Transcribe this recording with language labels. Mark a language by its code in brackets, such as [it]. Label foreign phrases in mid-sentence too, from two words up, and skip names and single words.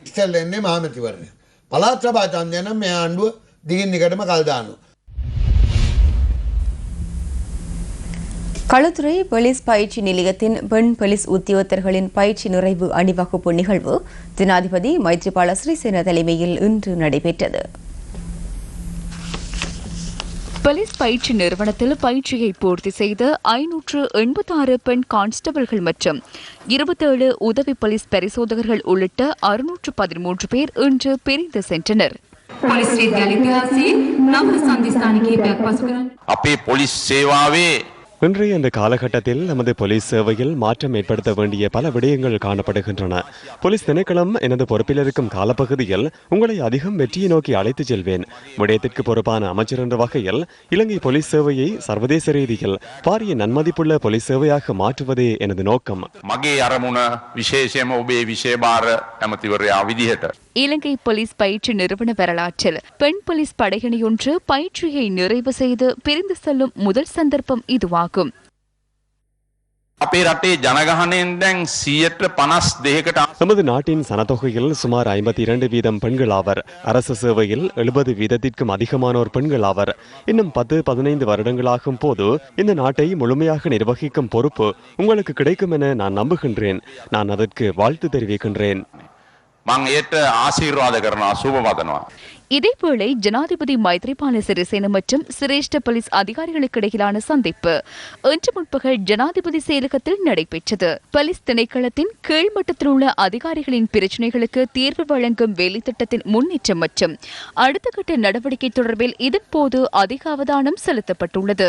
[ta] களுத்துறை போலீஸ் பயிற்சி நிலையத்தின் பெண் போலீஸ் உத்தியோகத்தர்களின் பயிற்சி நிறைவு அணிவகுப்பு நிகழ்வு ஜனாதிபதி மைத்ரிபால சிறிசேன தலைமையில் இன்று நடைபெற்றது. போலீஸ் பயிற்சி நிறுவனத்தில் பயிற்சியை பூர்த்தி செய்த 586 பெண் கான்ஸ்டபிள்கள் மற்றும் 27 உதவி போலீஸ் பரிசோதகர்கள் உள்ளிட்ட 613 பேர் இன்று பிரிந்து சென்றனர். [si] අපේ පොලිස් සේවාවේ [ta] இன்றைய இந்த காலகட்டத்தில் நமது போலீஸ் சேவையில் மாற்றம் ஏற்படுத்த வேண்டிய பல விடயங்கள் காணப்படுகின்றன. போலீஸ் திணைக்களம் எனது பொறுப்பில் இருக்கும் காலப்பகுதியில் உங்களை அதிகம் வெற்றியை நோக்கி அழைத்துச் செல்வேன். விடயத்திற்கு பொறுப்பான அமைச்சர் என்ற வகையில் இலங்கை போலீஸ் சேவையை சர்வதேச ரீதியில் பாரிய நன்மதிப்புள்ள போலீஸ் சேவையாக மாற்றுவதே எனது நோக்கம். [si] මගේ අරමුණ විශේෂයෙන්ම ඔබේ විශේෂභාර ඇමතිවරයා විදිහට [ta] இலங்கை போலீஸ் பயிற்சி நிறுவன வரலாற்றில் பெண் போலீஸ் படையணியொன்று பயிற்சியை நிறைவு செய்து பிரிந்து செல்லும் முதல் சந்தர்ப்பம் இதுவாகும். [si] අපේ රටේ ජනගහනයෙන් දැන් 52%කට [ta] நமது நாட்டின் சனத்தொகையில் சுமார் 52% பெண்கள் ஆவர். அரசு சேவையில் 70%க்கும் அதிகமானோர் பெண்கள் ஆவர். இன்னும் 10-15 வருடங்களாகும் போது இந்த நாட்டை முழுமையாக நிர்வகிக்கும் பொறுப்பு உங்களுக்கு கிடைக்கும் என நான் நம்புகின்றேன். நான் அதற்கு வாழ்த்து தெரிவிக்கின்றேன். [si] මං ඒට ආශිර්වාද කරනවා සුබ පතනවා. [ta] இதேவேளை ஜனாதிபதி மைத்ரிபால சிறிசேன மற்றும் சிரேஷ்ட போலீஸ் அதிகாரிகளுக்கு இடையிலான சந்திப்பு இன்று முற்பகல் ஜனாதிபதி செயலகத்தில் நடைபெற்றது. போலீஸ் திணைக்களத்தின் கீழ்மட்டத்தில் உள்ள அதிகாரிகளின் பிரச்சினைகளுக்கு தீர்வு வழங்கும் வேலைத்திட்டத்தின் முன்னேற்றம் மற்றும் அடுத்த கட்ட நடவடிக்கை தொடர்பில் இதன்போது அதிக அவதானம் செலுத்தப்பட்டுள்ளது.